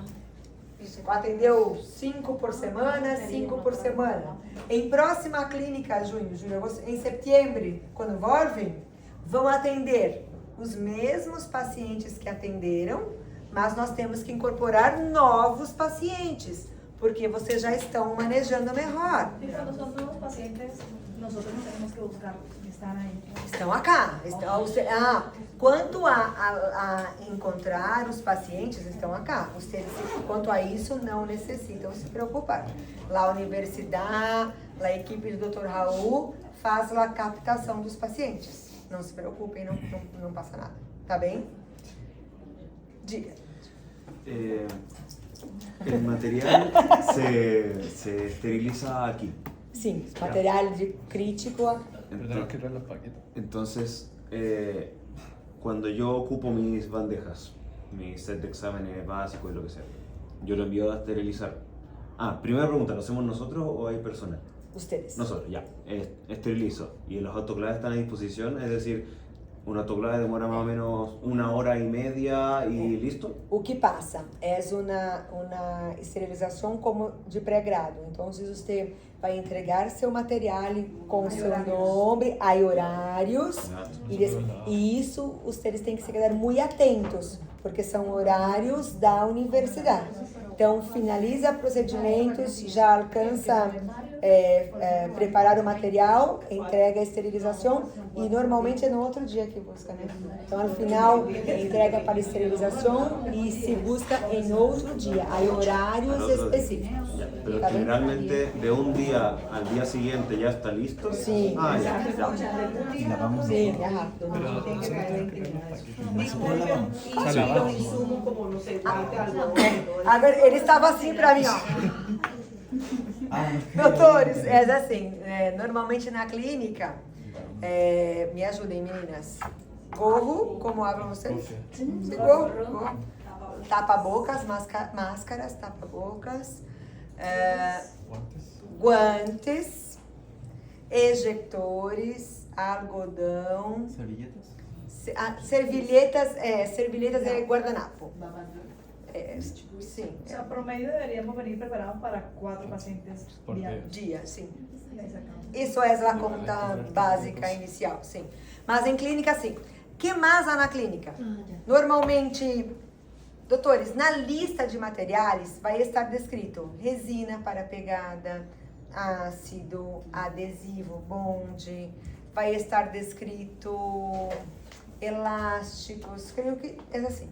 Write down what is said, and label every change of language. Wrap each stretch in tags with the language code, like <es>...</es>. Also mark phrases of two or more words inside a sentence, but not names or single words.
<pt>Atendeu 5 por semana, 5 por semana. Em próxima clínica, julho, agosto, em setembro, quando voltem, vão atender os mesmos pacientes que atenderam, mas nós temos que incorporar novos pacientes, porque vocês já estão manejando melhor.</pt> <es>Y cuando son nuevos pacientes, nosotros no tenemos que buscar</es> <pt>Estão acá. Quanto a encontrar os pacientes, estão acá. Quanto a isso, não necessitam se preocupar. Lá a universidade, a equipe do Dr. Raul faz a captação dos pacientes. Não se preocupem, não passa nada. Tá bem? Diga.</pt> <es>El material se esteriliza aquí.</es> <pt>Sim, material crítico.</pt> <es>Entonces, cuando yo ocupo mis bandejas, mi set de exámenes básicos y lo que sea, yo lo envío a esterilizar. Primera pregunta, ¿lo hacemos nosotros o hay personal? Ustedes. Nosotros, ya. Esterilizo. Y los autoclaves están a disposición, es decir, un autoclave demora más o menos 1 hora y media y listo.</es> <pt>O que passa é uma esterilização como de pré-grado. Então, você vai entregar seu material com seu nome, há horários, e isso vocês têm que se quedar muito atentos, porque são horários da universidade. Então, finaliza procedimentos, já alcança preparar o material, entrega a esterilização e normalmente é no outro dia que busca, né? Então, no final, entrega para esterilização e se busca em outro dia. Há horários específicos.</pt> <es>Pero ¿Está bien? generalmente de un día al día siguiente ya está listo. Sí. Ya. Y lavamos</es> <pt>Sim,</pt> <es>mejor.</es> <pt>é rápido. Tem que caer em</pt> <es>Nosotros lavamos. Los insumos como, no sé, guante, algodón.</es> <pt>Agora, ele estava assim pra mim, ó. Doutores, é assim, normalmente na clínica, me ajudem, meninas. Gorro, como falam vocês? Sim, gorro. Tapa-bocas, máscaras, tapa-bocas, guantes, ejectores, algodão,</pt> <es>Servilletas.</es> <pt>servilhetas é guardanapo. Sim.</pt> <es>O sea, promedio deberíamos venir preparados para 4 pacientes</es> <pt>Dia, sim.</pt> <es>diarios.</es> <pt>Isso é a conta básica inicial, sim. Mas em clínica, sim. O que mais há na clínica? Normalmente, doutores, na lista de materiais vai estar descrito resina para pegada, ácido, adesivo, bonde, vai estar descrito elásticos, creio que é assim.</pt>